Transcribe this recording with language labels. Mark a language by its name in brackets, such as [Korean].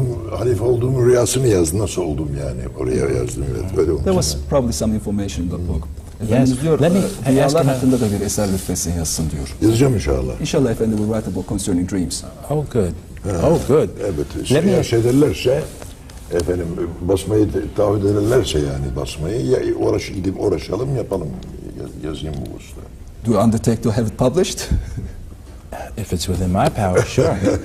[Turkish] Halife olduğum rüyasını yazdım, nasıl oldum yani, oraya yazdım. Evet, öyle olmuş. [English] There was probably some information in the book. Yes. [Turkish] Diyor, Rüyalar hakkında da bir eser lütfetsin yazsın diyor. Yazacağım inşallah. [English] İnşallah Effendi will write a book concerning dreams. Oh, good. Oh, good. [Turkish] Evet. Şey derlerse, efendim basmayı taahhüt ederlerse yani basmayı, ya gidip uğraşalım, yapalım, yazayım bu usta. [English] Do you undertake to have it published? If it's within my power, sure.